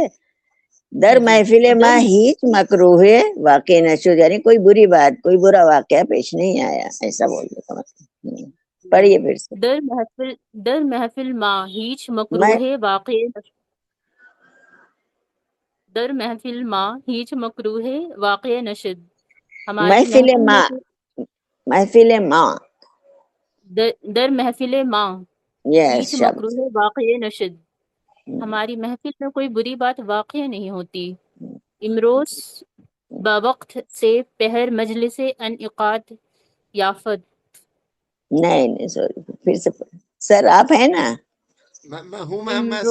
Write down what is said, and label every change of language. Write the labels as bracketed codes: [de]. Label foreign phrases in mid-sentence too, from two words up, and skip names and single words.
[fa] در [ur] جی [fa] محفل ماں ہیچ مکروہ واقع نشد [ur] یعنی کوئی بری بات، کوئی برا واقعہ پیش نہیں آیا، ایسا بولنے کا مطلب۔ پڑھیے پھر سے۔ [fa] در محفل ماں ہیچ [ur] میں [fa] مکروہ واقع نشد در محفل ماں ہیچ مکروہ واقع نشد ہماری [ur] محفل محفل میں [fa] ماں، محفل ماں، در محفل ماں یس ہیچ [ur] شاباش۔ [fa] مکروہ واقع نشد [ur] ہماری محفل میں کوئی بری بات واقع نہیں ہوتی، [fa] امروز بوقت سے پہر مجلس انعقاد یافت. [ur] نہیں سوری پھر سے سر آپ ہیں نا؟ میں ہوں میم، میں